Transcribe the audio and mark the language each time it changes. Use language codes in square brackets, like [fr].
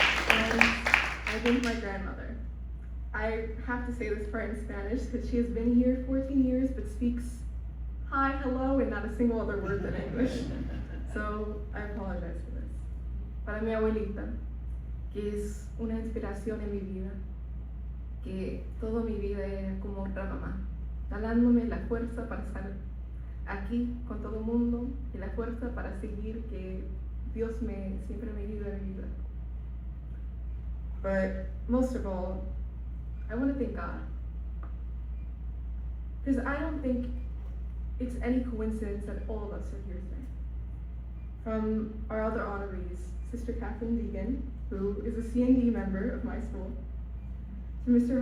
[en] And I thank my grandmother. I have to say this part in Spanish because she has been here 14 years but speaks hi, hello, and not a single other word in English. So I apologize for this. [es] Para mi abuelita, que es una inspiración en mi vida, que toda mi vida era como otra mamá, dándome la fuerza para estar aquí con todo el mundo y la fuerza para seguir que Dios siempre me ayuda en mi vida. [en] But most of all, I want to thank God. Because I don't think it's any coincidence that all of us are here today. From our other honorees, Sister Kathleen Deegan, who is a C&D member of my school, to Mr.